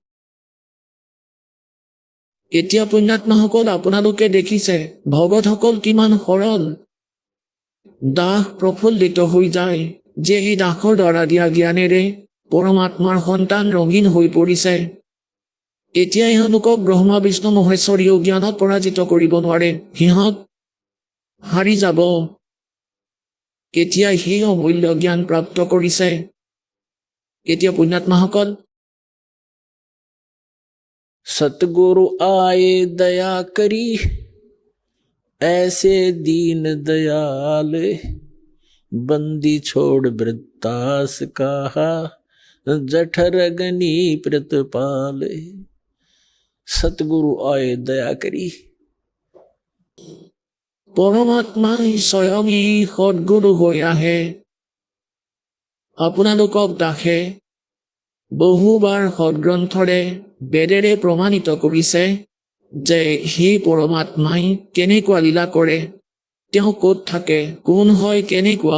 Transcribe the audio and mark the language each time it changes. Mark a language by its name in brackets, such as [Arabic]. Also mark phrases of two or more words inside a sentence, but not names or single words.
[Assamese] এতিয়া পুণ্যাত্মাসকল আপোনালোকে দেখিছে ভগতসকল কিমান সৰল দাস প্ৰফুল্লিত হৈ যায় যে এই দাসৰ দ্বাৰা দিয়া জ্ঞানেৰে পৰমাত্মাৰ সন্তান ৰঙীন হৈ পৰিছে এতিয়া ইহঁতক ব্ৰহ্মা বিষ্ণু মহেশ্বৰীয় জ্ঞানত পৰাজিত কৰিব নোৱাৰে সিহঁত হাৰি যাব এতিয়া সেই অমূল্য জ্ঞান প্ৰাপ্ত কৰিছে এতিয়া পুণ্যাত্মাসকল [Hindi] सतगुरु आए दया करी ऐसे दीन दयाल बंदी छोड़ वृत्तास कहा जठर अग्नि प्रतपाल सतगुरु आए दया करी [Assamese] পৰমাত্মাই স্বয়ং এই সদ্গুৰু হৈ আহে আপোনালোকক দাসে বহুবাৰ সদগ্ৰন্থৰে বেদেৰে প্ৰমাণিত কৰিছে যে সেই পৰমাত্মাই কেনেকুৱা লীলা কৰে তেওঁ ক'ত থাকে কোন হয় কেনেকুৱা